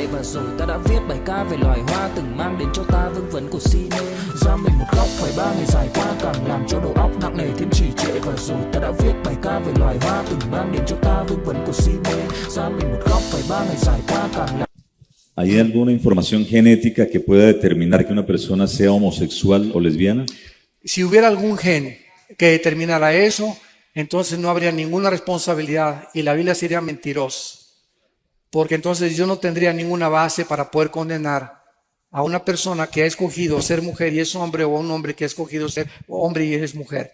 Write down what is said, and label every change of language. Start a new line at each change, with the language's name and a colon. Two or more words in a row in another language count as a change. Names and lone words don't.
Vietnamese: Và rồi ta đã viết bài ca về loài hoa từng mang đến cho ta vương vấn của si mê. Ra mình một góc phải 3 ngày dài qua, càng làm cho đầu óc nặng nề thêm trì trệ. Và rồi ta đã viết bài ca về loài hoa từng mang đến cho ta vương vấn của si mê. Ra mình một góc phải 3 ngày dài qua, càng làm
Spanish: ¿Hay alguna información genética que pueda determinar que una persona sea homosexual o lesbiana? Si hubiera algún gen que determinara eso, entonces no habría ninguna responsabilidad y la Biblia sería mentirosa. Porque entonces yo no tendría ninguna base para poder condenar a una persona que ha escogido ser mujer y es hombre, o a un hombre que ha escogido ser hombre y es mujer.